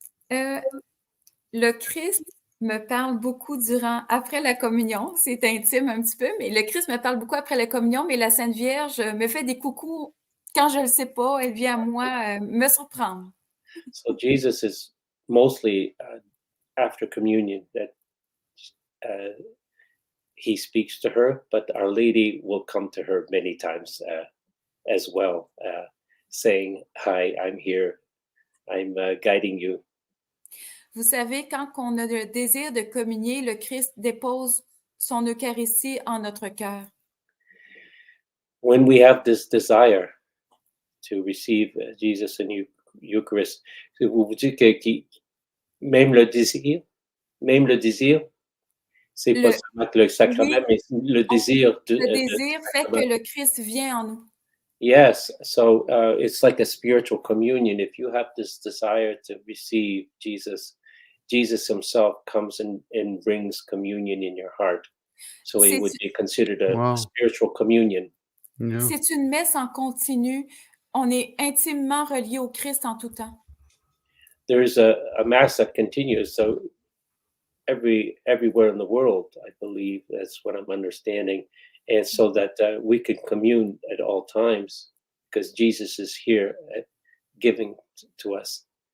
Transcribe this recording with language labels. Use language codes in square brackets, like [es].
[fr] Le Christ me parle beaucoup après la communion. C'est intime un petit peu, mais le Christ me parle beaucoup après la communion, mais la Sainte Vierge me fait des coucous quand je ne le sais pas. Elle vient à moi me surprendre. [en] So Jesus is mostly after communion that he speaks to her, but Our Lady will come to her many times as well, saying, "Hi, I'm here. I'm guiding you." [fr] Vous savez, quand on a le désir de communier, le Christ dépose son Eucharistie en notre cœur. [en] When we have this desire to receive Jesus in Eucharist, [fr] vous dites que même le désir, c'est pas seulement le sacrement, mais le désir. Le désir fait que le Christ vient en nous. [en] Yes, so it's like a spiritual communion. If you have this desire to receive Jesus, Jesus himself comes and brings communion in your heart. So it would be considered a spiritual communion. Yeah. [fr] C'est une messe en continu. On est intimement relié au Christ en tout temps. [en] There's a mass that continues. So everywhere in the world, I believe that's what I'm understanding. And so that we can commune at all times because Jesus is here giving to us.